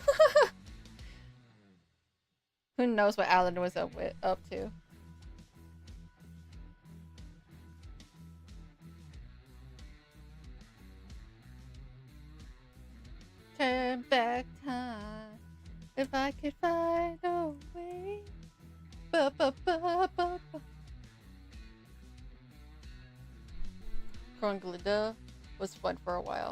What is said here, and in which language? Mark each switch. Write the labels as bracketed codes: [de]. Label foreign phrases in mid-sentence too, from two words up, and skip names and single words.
[en] Who knows what Alan was up to? Turn back time if I could find a way. Ba, ba, ba, ba, ba. Krunglida was fun for a while.